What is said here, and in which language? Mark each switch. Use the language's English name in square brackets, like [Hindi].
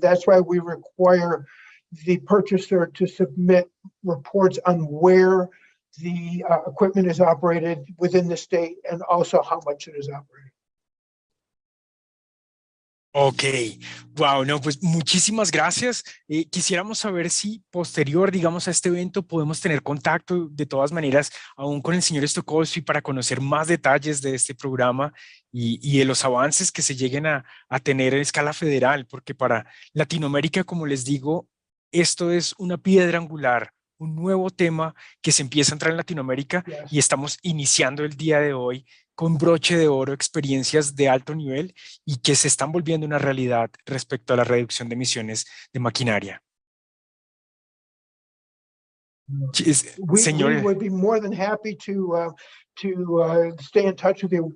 [English] That's why we require the purchaser to submit reports on where the equipment is operated within the state and also how much it is operated. [Spanish] Ok, wow, no, pues muchísimas gracias. Quisiéramos saber si posterior, digamos, a este evento podemos tener contacto de todas maneras aún con el señor Stokowski para conocer más detalles de este programa y de los avances que se lleguen a tener en escala federal, porque para Latinoamérica, como les digo, esto es una piedra angular, un nuevo tema que se empieza a entrar en Latinoamérica y estamos iniciando el día de hoy con broche de oro experiencias de alto nivel y que se están volviendo una realidad respecto a la reducción de emisiones de maquinaria. [English] We would be more than happy to stay in touch with you.